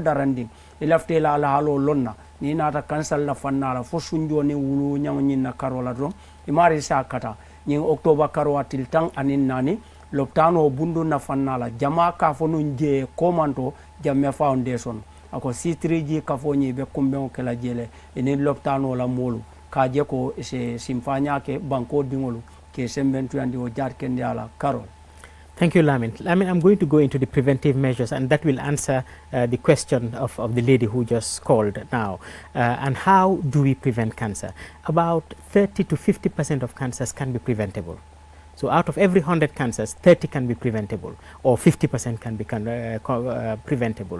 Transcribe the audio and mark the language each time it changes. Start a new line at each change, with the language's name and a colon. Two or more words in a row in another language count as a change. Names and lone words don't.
Mandingo: darandiŋ i lafita la alihaaloo loŋ na niŋ naata kansal la fannaa la fo sunjoo niŋ wulu ñaŋo ñiŋ na karoo la doroŋ i maari sa kata ñiŋ octobre karoo a tili taŋ aniŋ naani lopitaanoo bundu na fannaa la jamaa ka fo nuŋ jee komanto jamme foundation ako C3G kafo ñi be kumbeŋo ke la jee le iniŋ lopitaanoo la moolu ka je ko se simfañaa ke bankoo diŋolu ke sembentuyandi wo jaati kendi a la karoo.
English: Thank you, Lamin. Lamin, I'm going to go into the preventive measures and that will answer the question of the lady who just called now. And how do we prevent cancer? About 30 to 50% of cancers can be preventable. So out of every 100 cancers, 30 can be preventable or 50% can be preventable.